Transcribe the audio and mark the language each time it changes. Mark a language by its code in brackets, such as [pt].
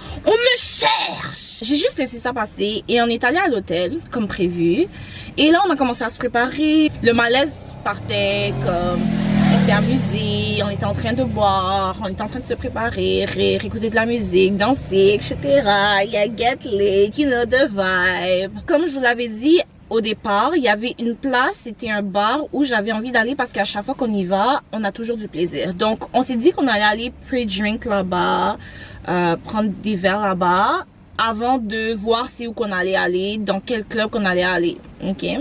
[fr] On me cherche. J'ai juste laissé ça passer et on est allé à l'hôtel, comme prévu. Et là, on a commencé à se préparer. Le malaise partait, comme... On s'est amusé, on était en train de boire, on était en train de se préparer, rire, écouter de la musique, danser, etc. [en] Yeah, get lit, you know the vibe. [fr] Comme je vous l'avais dit au départ, il y avait une place, c'était un bar où j'avais envie d'aller parce qu'à chaque fois qu'on y va, on a toujours du plaisir. Donc, on s'est dit qu'on allait aller pre-drink là-bas, prendre des verres là-bas, avant de voir c'est où qu'on allait aller, dans quel club qu'on allait aller, ok?